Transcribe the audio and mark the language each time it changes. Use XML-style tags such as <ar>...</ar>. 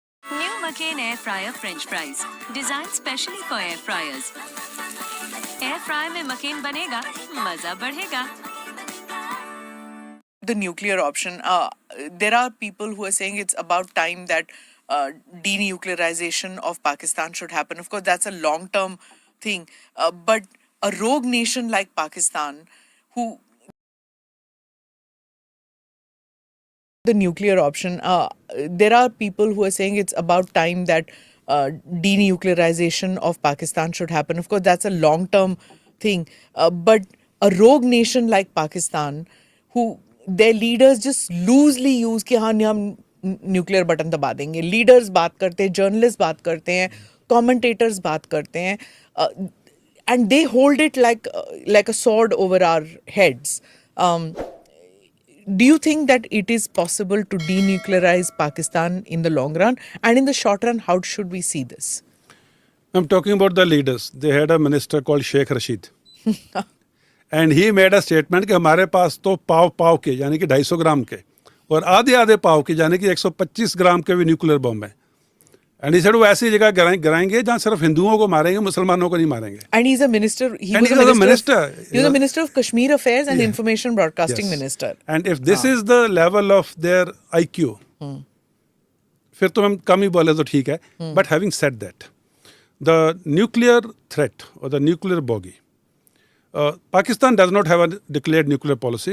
<en>New McCain Air Fryer French Fries, designed specially for air fryers.</en> <hi>Air fry में McCain बनेगा, मजा बढ़ेगा.</hi> <en>The nuclear option. There are people who are saying it's about time that denuclearization of Pakistan should happen. Of course, that's a long-term thing. But a rogue nation like Pakistan, who the nuclear option. There are people who are saying it's about time that denuclearization of Pakistan should happen. Of course, that's a long-term thing. But a rogue nation like Pakistan, who their leaders just loosely use</en> <hi>कि हाँ हम nuclear button दबा देंगे.</hi> <en>Leaders</en> <hi>बात करते हैं, journalists बात करते हैं,</hi> <en>commentators बात करते हैं, and they hold it like a sword over our heads. Do you think that it is possible to denuclearize Pakistan in the long run? And in the short run, how should we see this? I'm talking about the leaders. They had a minister called Sheikh Rashid. And he made a statement</en> <hi>कि हमारे पास तो पाव के यानी कि 250 ग्राम के और आधे पाव के यानी कि 125 ग्राम के भी न्यूक्लियर बम है.</hi> <en>And he said</en> <hi>वो ऐसी जगह गिराएंगे जहाँ सिर्फ हिंदुओं को मारेंगे, मुसलमानों को नहीं मारेंगे.</hi> <en>And he's a minister. He was a minister of Kashmir Affairs and Information Broadcasting Minister. And if this is the level of their IQ,</en> <hi>फिर तो हम कम ही बोले तो ठीक है.</hi> <en>But having said that, the nuclear threat or the nuclear bogey, Pakistan does not have a declared nuclear policy.</en>